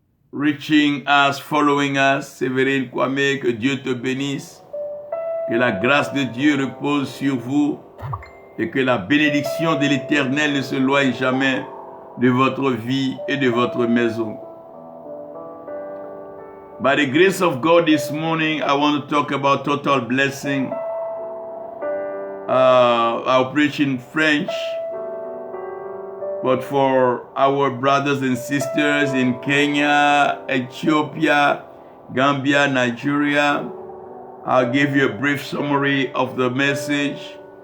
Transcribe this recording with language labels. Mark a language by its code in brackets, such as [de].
[en] Reaching us, following us. [fr] Séverine Kwame, que Dieu te bénisse. Que la grâce de Dieu repose sur vous. Et que la bénédiction de l'Éternel ne se loigne jamais de votre vie et de votre maison. [en] By the grace of God this morning, I want to talk about total blessing. I'll preach in French. But for our brothers and sisters in Kenya, Ethiopia, Gambia, Nigeria, I'll give you a brief summary of the message.